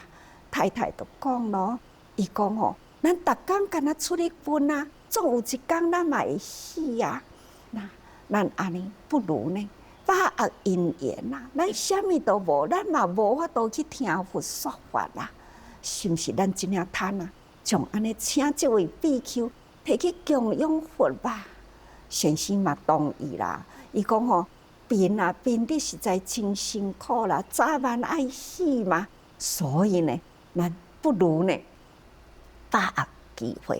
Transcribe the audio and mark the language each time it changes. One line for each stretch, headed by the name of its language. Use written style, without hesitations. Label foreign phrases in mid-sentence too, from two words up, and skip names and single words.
Min Nan Chinese: 太太就讲咯，伊讲吼，咱逐工敢若出去分啊，总有一天咱嘛会死啊。那咱安尼不如呢，把握因缘啦。咱啥物都无，咱嘛无法度去听佛说法啦。是毋是？咱这领毯啊，从安尼请这位比丘摕去供养佛吧。先生嘛同意啦。伊讲吼，病啊病得实在真辛苦啦，早晚爱死嘛，所以呢。咱不如呢，把握机会。